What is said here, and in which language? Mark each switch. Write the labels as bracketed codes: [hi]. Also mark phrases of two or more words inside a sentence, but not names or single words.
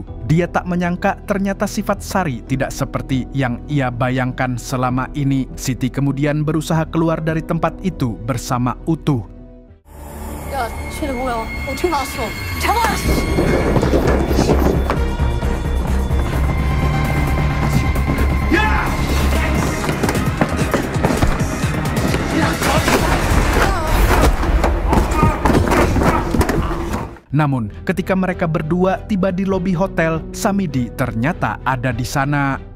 [id] Dia tak menyangka ternyata sifat Sari tidak seperti yang ia bayangkan selama ini. Siti kemudian berusaha keluar dari tempat itu bersama Utuh. [ko] 야, 쟤네 뭐야? 어떻게 나왔어? 잡아! [id] Namun, ketika mereka berdua tiba di lobi hotel, Samidi ternyata ada di sana.